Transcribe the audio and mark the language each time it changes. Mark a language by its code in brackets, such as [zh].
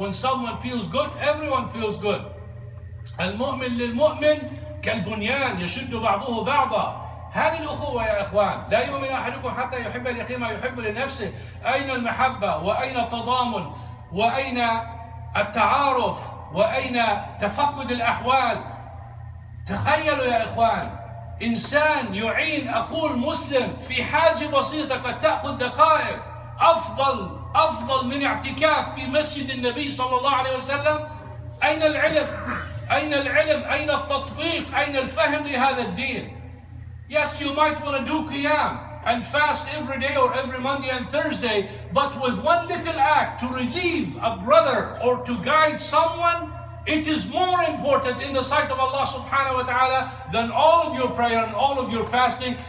[en] When someone feels good, everyone feels good. [ar] المؤمن للمؤمن كالبنيان يشد بعضه بعضا. هذه الأخوة يا إخوان. لا يؤمن أحدكم حتى يحب لأخيه ما يحب لنفسه. أين المحبة؟ وأين التضامن؟ وأين التعارف؟ وأين تفقد الأحوال؟ تخيلوا يا إخوان، إنسان يعين أخوه المسلم في حاجة بسيطة قد تأخذ دقائق، أفضل من اعتكاف في مسجد النبي صلى الله عليه وسلم. أين العلم؟ أين العلم؟ أين التطبيق؟ أين الفهم لهذا الدين؟ [en] Yes, you might want to do qiyam and fast every day or every Monday and Thursday, but with one little act to relieve a brother or to guide someone, it is more important in the sight of Allah subhanahu wa ta'ala than all of your prayer and all of your fasting.